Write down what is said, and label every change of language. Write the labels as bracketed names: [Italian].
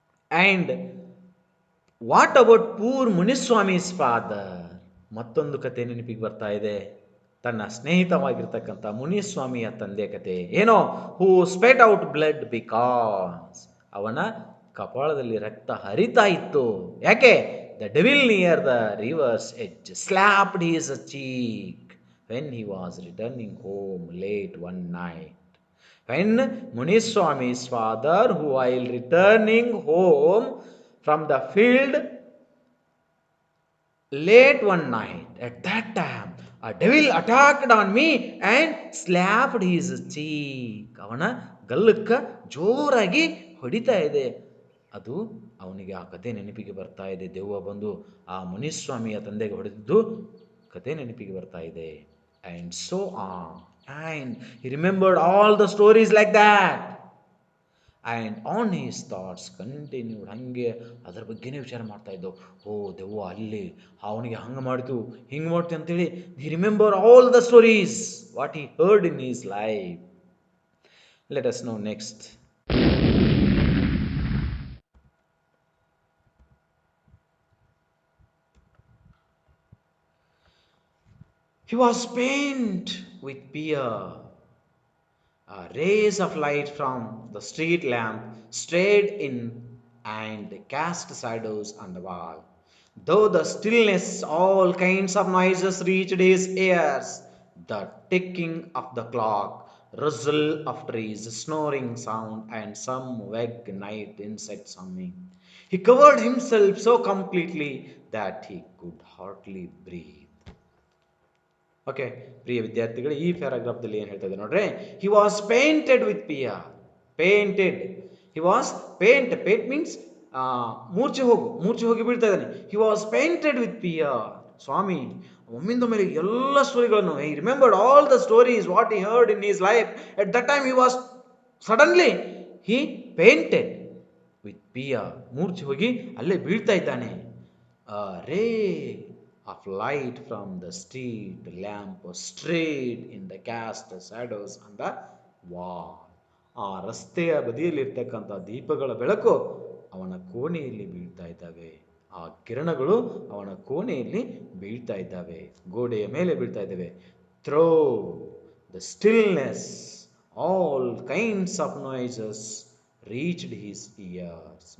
[English] And what about poor Muniswami's father? [Kannada] ಮತ್ತೊಂದು ಕತೆ ನೆನಪಿಗೆ ಬರ್ತಾ ಇದೆ. ತನ್ನ ಸ್ನೇಹಿತವಾಗಿರ್ತಕ್ಕಂಥ ಮುನಿಸ್ವಾಮಿಯ ತಂದೆ ಕತೆ. ಏನೋ, [English] who spat out blood because [Kannada] ಅವನ ಕಪಾಳದಲ್ಲಿ ರಕ್ತ ಹರಿತಾ ಇತ್ತು. ಯಾಕೆ? [English] the devil near the river's edge slapped his cheek when he was returning home late one night. When Muniswami's father, who while returning home from the field late one night, at that time, a devil attacked on me and slapped his cheek. [Kannada] ಅವನ ಗಲ್ಲಕ್ಕ ಜೋರಾಗಿ ಹೊಡಿತಾ ಇದೆ. ಅದು ಅವನಿಗೆ ಆ ಕತೆ ನೆನಪಿಗೆ ಬರ್ತಾ ಇದೆ. ದೆವ್ವ ಬಂದು ಆ ಮುನಿಸ್ವಾಮಿಯ ತಂದೆಗೆ ಹೊಡೆದಿದ್ದು ಕತೆ ನೆನಪಿಗೆ ಬರ್ತಾ ಇದೆ. [English] And so on. And he remembered all the stories like that. And on his thoughts continued. [Kannada] ಹಂಗೆ ಅದರ ಬಗ್ಗೆನೇ ವಿಚಾರ ಮಾಡ್ತಾ ಇದ್ದವು. ಓ ದೆವ್ವ ಅಲ್ಲಿ ಅವನಿಗೆ ಹಂಗೆ ಮಾಡ್ತು ಹಿಂಗೆ ಮಾಡ್ತು ಅಂತೇಳಿ [English] he remember all the stories what he heard in his life. Let us know next. He was pained with fear. Rays of light from the street lamp strayed in and cast shadows on the wall. Though the stillness, all kinds of noises reached his ears. The ticking of the clock, rustle of trees, snoring sound, and some vague night insects humming. He covered himself so completely that he could hardly breathe. [Kannada] Okay, ಪ್ರಿಯ ವಿದ್ಯಾರ್ಥಿಗಳು, ಈ ಪ್ಯಾರಾಗ್ರಾಫ್ದಲ್ಲಿ ಏನು ಹೇಳ್ತಾ ಇದೆ ನೋಡ್ರಿ. [English] He was fainted with fear. Fainted, he was faint means [Kannada] ಮೂರ್ಛೆ ಹೋಗಿ ಬೀಳ್ತಾ ಇದ್ದಾನೆ. [English] He was fainted with fear. [Kannada] ಸ್ವಾಮಿ ಒಮ್ಮಿಂದ ಮೇಲೆ ಎಲ್ಲ ಸ್ಟೋರಿಗಳನ್ನು [English] He remembered all the stories what he heard in his life. At that time he was suddenly he fainted with fear. [Kannada] ಮೂರ್ಛೆ ಹೋಗಿ ಅಲ್ಲೇ ಬೀಳ್ತಾ ಇದ್ದಾನೆ. [English] Ray of light from the street lamp was strayed in the cast shadows on the wall. [Kannada] ಆ ರಸ್ತೆಯ ಬದಿಯಲ್ಲಿರ್ತಕ್ಕಂಥ ದೀಪಗಳ ಬೆಳಕು ಅವನ ಕೋಣೆಯಲ್ಲಿ ಬೀಳ್ತಾ ಇದ್ದಾವೆ. ಆ ಕಿರಣಗಳು ಅವನ ಕೋಣೆಯಲ್ಲಿ ಬೀಳ್ತಾ ಇದ್ದಾವೆ, ಗೋಡೆಯ ಮೇಲೆ ಬೀಳ್ತಾ ಇದ್ದಾವೆ. [English] Through the stillness all kinds of noises reached his ears.